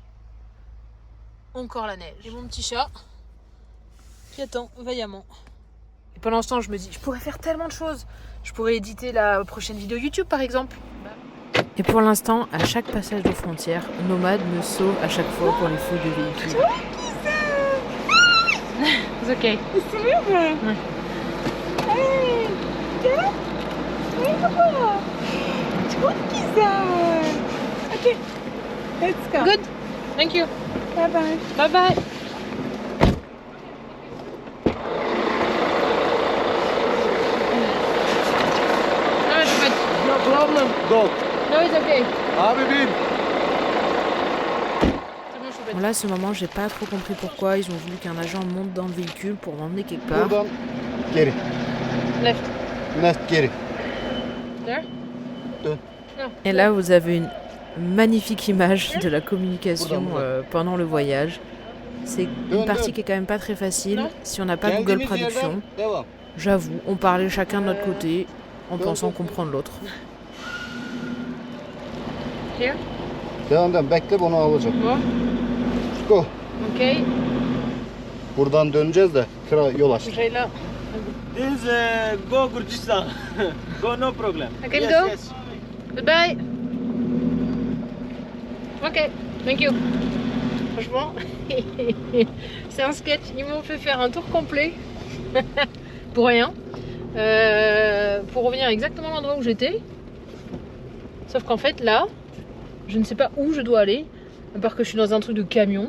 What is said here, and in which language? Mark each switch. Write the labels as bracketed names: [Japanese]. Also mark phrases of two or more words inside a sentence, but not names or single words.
[French] Encore la neige. Et mon petit chat qui attend vaillamment. Et pendant ce temps, je me dis, je pourrais faire tellement de choses. Je pourrais éditer la prochaine vidéo YouTube par exemple. Et pour l'instant, à chaque passage de frontière, Nomade me sauve à chaque fois pour les feux de véhicules. [English] It's okay. Okay, let's go. Good. Thank you. Bye bye. Bye bye. No, it's good. No problem, dog. No, it's okay. Habibim. [French] C'est bon, Choupette. Bon, là, à ce moment, j'ai pas trop compris pourquoi ils ont voulu qu'un agent monte dans le véhicule pour m'emmener quelque part. [Turkish] Buradan geri. [English] Left. Left geri. There. [French] Et là, vous avez une magnifique image de la communication pendant le voyage. C'est une partie qui est quand même pas très facile si on n'a pas Google [Turkish] Geldiğimiz [French] Traduction. [Turkish] yerden devam. [French] J'avoue, on parlait chacun de notre côté en pensant comprendre l'autre. [English] Here. [Turkish] Devam devam. Bekle bunu alacağım. [French] Bon. [English] Go. Okay. [Turkish] Buradan döneceğiz de yol aç. [French] J'ai là. [English] This go Gurjistan. Go no problem. I can Yes, go? yes. Goodbye. Ok, thank you. [French] Franchement, c'est un sketch. Ils m'ont fait faire un tour complet pour rien. Pour revenir exactement à l'endroit où j'étais. Sauf qu'en fait, là, je ne sais pas où je dois aller. À part que je suis dans un truc de camion.